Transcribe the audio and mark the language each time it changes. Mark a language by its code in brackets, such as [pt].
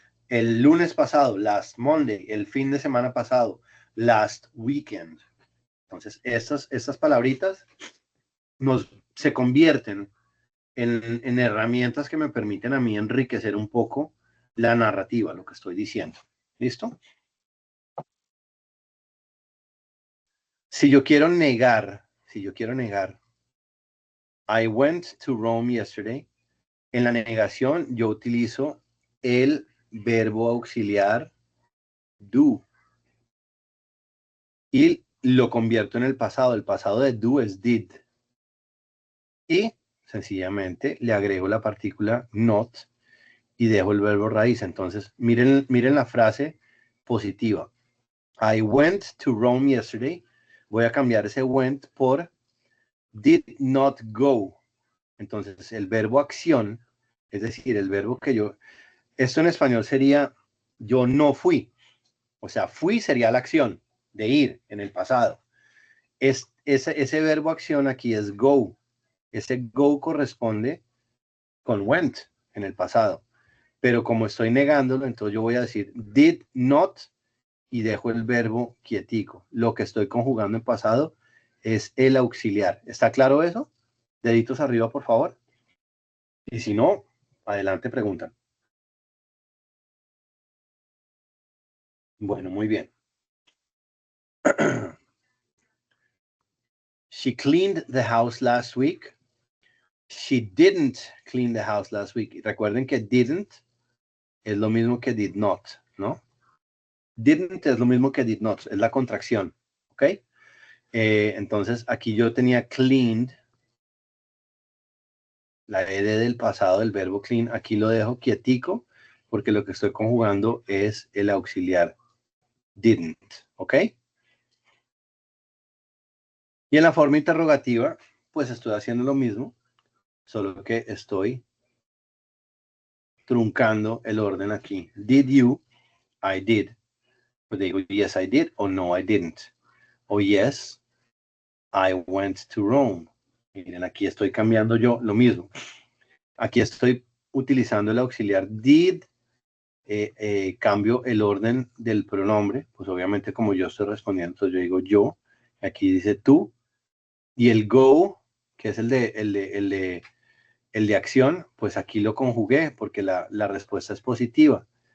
[es] El lunes pasado, last Monday, el fin de semana pasado, last weekend. Entonces, estas palabritas se convierten en herramientas que me permiten a mí enriquecer un poco la narrativa, lo que estoy diciendo. ¿Listo? Si yo quiero negar, [en] I went to Rome yesterday. [es] En la negación yo utilizo el verbo auxiliar do y lo convierto en el pasado. El pasado de do es did. Y sencillamente le agrego la partícula not y dejo el verbo raíz. Entonces, miren la frase positiva. [en] I went to Rome yesterday. [es] Voy a cambiar ese went por did not go. Entonces, el verbo acción, es decir, el verbo que esto en español sería yo no fui. O sea, fui sería la acción de ir en el pasado. Ese verbo acción aquí es go. Ese go corresponde con went en el pasado. Pero como estoy negándolo, entonces yo voy a decir did not y dejo el verbo quietico. Lo que estoy conjugando en pasado es el auxiliar. ¿Está claro eso? Deditos arriba, por favor. Y si no, adelante preguntan. Bueno, muy bien. [en] She cleaned the house last week. She didn't clean the house last week. [es] Recuerden que didn't es lo mismo que did not, ¿no? Didn't es lo mismo que did not, es la contracción, ¿ok? Entonces, aquí yo tenía cleaned, la ed del pasado del verbo clean, aquí lo dejo quietico, porque lo que estoy conjugando es el auxiliar didn't, ¿ok? Y en la forma interrogativa, pues estoy haciendo lo mismo, solo que estoy truncando el orden aquí. [en] Did you? I did. [es] Pues digo, [en] yes, I did, o no, I didn't. O yes, I went to Rome. [es] Miren, aquí estoy cambiando yo lo mismo. Aquí estoy utilizando el auxiliar did, cambio el orden del pronombre, pues obviamente como yo estoy respondiendo, entonces yo digo yo, aquí dice tú, y el go, que es el de acción, pues aquí lo conjugué porque la respuesta es positiva.